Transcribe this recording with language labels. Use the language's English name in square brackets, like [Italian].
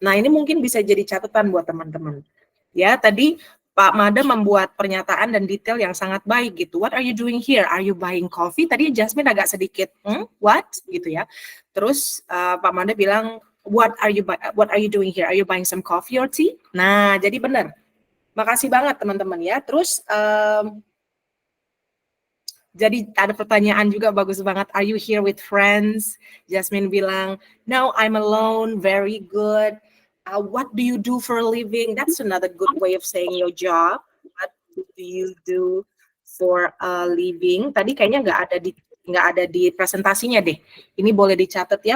[Indonesian] Nah, ini mungkin bisa jadi catatan buat teman-teman. Ya, tadi Pak Made membuat pernyataan dan detail yang sangat baik gitu. [English] What are you doing here? Are you buying coffee? [Indonesian] Tadi Jasmine agak sedikit what gitu ya. Terus Pak Made bilang [English] what are you doing here? Are you buying some coffee or tea? [Indonesian] Nah, jadi benar. Makasih banget teman-teman ya. Terus jadi ada pertanyaan juga bagus banget. [English] Are you here with friends? Jasmine bilang, no, I'm alone. Very good. What do you do for a living? That's another good way of saying your job. What do you do for a living? [Indonesian] Tadi kayaknya nggak ada di presentasinya deh. Ini boleh dicatat ya.